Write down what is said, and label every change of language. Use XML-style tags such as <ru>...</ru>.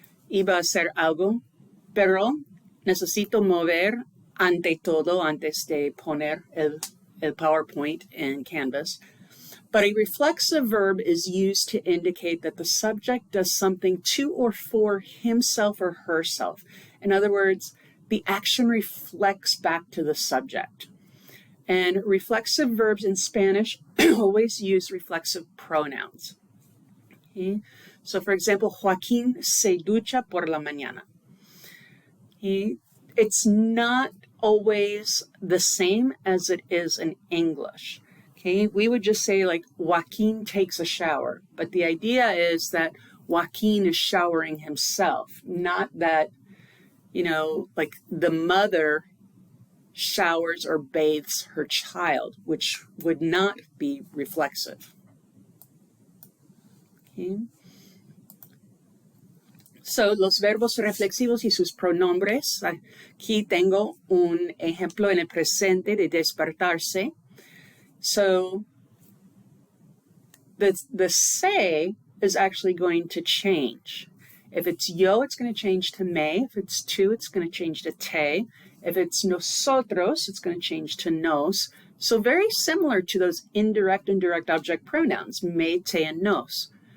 <es>Iba a hacer algo, pero necesito mover ante todo antes de poner el PowerPoint</es> <en>in Canvas. But a reflexive verb is used to indicate that the subject does something to or for himself or herself. In other words, the action reflects back to the subject. And reflexive verbs in Spanish always use reflexive pronouns. Okay? So, for example,</en> <es>Joaquín se ducha por la mañana.</es> <en>Okay? It's not always the same as it is in English. Okay? We would just say like Joaquín takes a shower. But the idea is that Joaquín is showering himself, not that, like the mother showers or bathes her child, which would not be reflexive. Okay. So,</en> <es>los verbos reflexivos y sus pronombres. Aquí tengo un ejemplo en el presente de despertarse.</es> <en>So, the se is actually going to change. If it's yo, it's going to change to me. If it's tú, it's going to change to te. If it's nosotros, it's going to change to nos. So very similar to those indirect and direct object pronouns, me, te, and nos.</en>